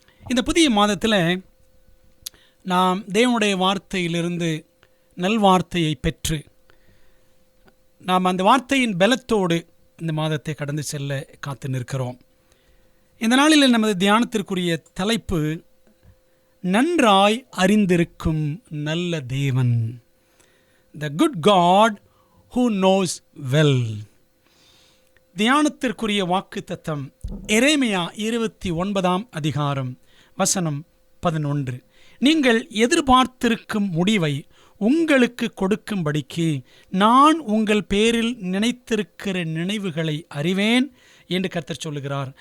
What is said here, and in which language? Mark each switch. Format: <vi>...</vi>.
<ta>இந்த புதிய மாதத்தில் நாம் தேவனுடைய வார்த்தையிலிருந்து நல்வார்த்தையை பெற்று நாம் அந்த வார்த்தையின் பலத்தோடு இந்த மாதத்தை கடந்து செல்ல காத்து நிற்கிறோம். இந்த நாளில் நமது தியானத்திற்குரிய தலைப்பு நன்றாய் அறிந்திருக்கும் நல்ல தேவன்.</ta> <en>The good God who knows well.</en> <ta>தியானத்திற்குரிய வாக்கு தத்தம் எரேமியா 29ஆம் அதிகாரம் வசனம் 11. நீங்கள் எதிர்பார்த்திருக்கும் முடிவை உங்களுக்கு கொடுக்கும்படிக்கு நான் உங்கள் பேரில் நினைத்திருக்கிற நினைவுகளை அறிவேன் என்று கர்த்தர் சொல்லுகிறார்.</ta>